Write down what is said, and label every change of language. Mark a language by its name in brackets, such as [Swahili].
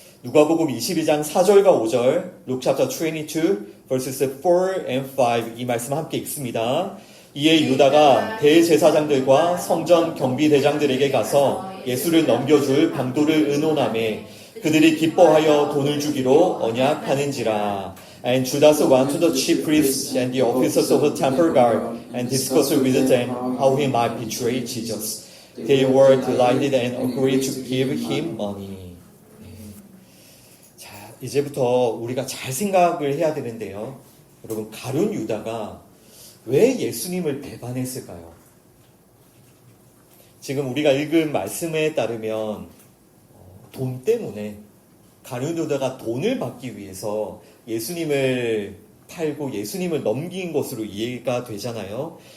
[Korean] 누가복음 22장 4절과 5절, [English] Luke chapter 22 verses 4 and 5, [Korean] 이 말씀 함께 읽습니다. 이에 유다가 대제사장들과 성전 경비대장들에게 가서 예수를 넘겨줄 방도를 의논하매 그들이 기뻐하여 돈을 주기로 언약하는지라. [English] And Judas went to the chief priests and the officers of the temple guard and discussed with them how he might betray Jesus. They were delighted and agreed to give him money. [Korean] 자, 이제부터 우리가 잘 생각을 해야 되는데요. 여러분, 가룟 유다가 왜 예수님을 배반했을까요? 지금 우리가 읽은 말씀에 따르면 돈 때문에 가룟 유다가 돈을 받기 위해서 예수님을 팔고 예수님을 넘긴 것으로 이해가 되잖아요.